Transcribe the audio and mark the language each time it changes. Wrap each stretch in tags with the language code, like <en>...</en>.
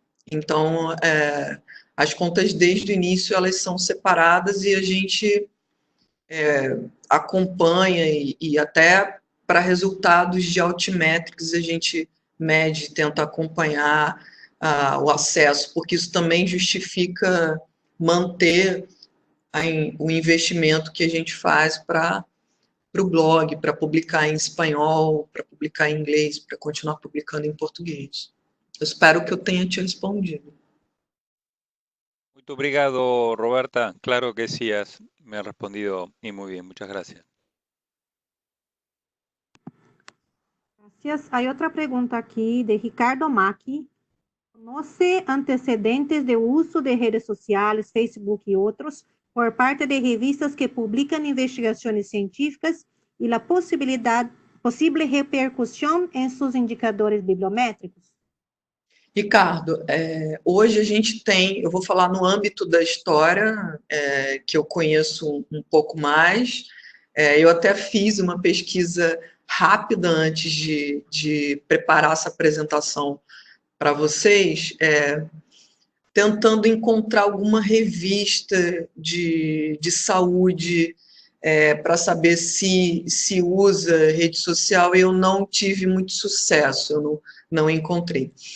<pt>Então, as contas desde o início, elas são separadas e a gente acompanha e até para resultados de Altmetrics a gente mede, tenta acompanhar o acesso, porque isso também justifica manter o investimento que a gente faz para o blog, para publicar em espanhol, para publicar em inglês, para continuar publicando em português. Eu espero que eu tenha te respondido. Muito obrigado, Roberta.</pt> <es>Claro que sí, me has respondido y muy bien. Muchas gracias. Gracias. Hay otra pregunta aquí de Ricardo Macchi. ¿Conoce antecedentes de uso de redes sociales, Facebook y otros, por parte de revistas que publican investigaciones científicas y la posible repercusión en sus indicadores bibliométricos?</es> <pt>Ricardo, hoje a gente tem, eu vou falar no âmbito da história, que eu conheço um pouco mais. Eu até fiz uma pesquisa rápida antes de preparar essa apresentação para vocês, tentando encontrar alguma revista de saúde para saber se usa rede social, e eu não tive muito sucesso, eu não encontrei.</pt>